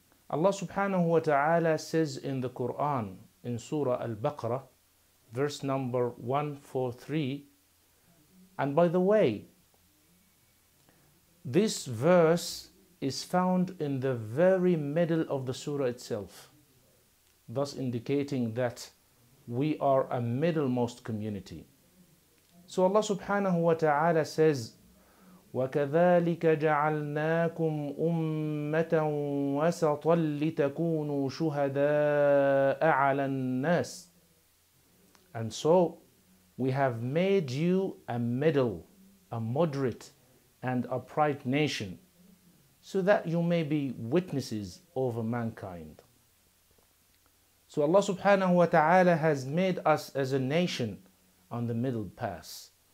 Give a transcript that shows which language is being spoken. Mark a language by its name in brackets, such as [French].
[English] Allah subhanahu wa ta'ala says in the Quran, in Surah Al-Baqarah, verse number 143, and by the way, this verse is found in the very middle of the surah itself, thus indicating that we are a middlemost community. So Allah subhanahu wa ta'ala says, [Arabic] وَكَذَلِكَ جَعَلْنَاكُمْ أُمَّةً وَسَطًا لِتَكُونُوا شُهَدَاءَ عَلَى النَّاسِ. [English] And so we have made you a middle, a moderate and upright nation, so that you may be witnesses over mankind. So Allah subhanahu wa ta'ala has made us as a nation on the middle path.